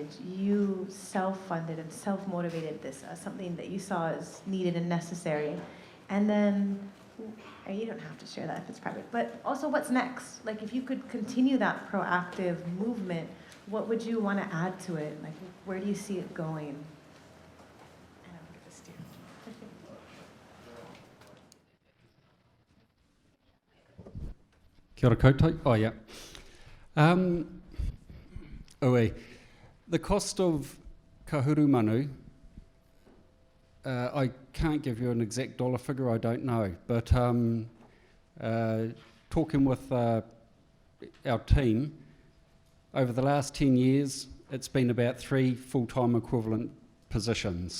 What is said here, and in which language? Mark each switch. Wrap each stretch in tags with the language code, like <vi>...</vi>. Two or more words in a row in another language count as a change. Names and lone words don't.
<en>You self-funded and self-motivated this as something that you saw as needed and necessary. And then, you don't have to share that if it's private, but also what's next? Like if you could continue that proactive movement, what would you want to add to it? Like where do you see it going?</en> <mi>Kia ora koutou.</mi> <en>Oh, yeah. The cost of Kahuru Manu, I can't give you an exact dollar figure, I don't know. But talking with our team, over the last 10 years, it's been about 3 full-time equivalent positions.</en>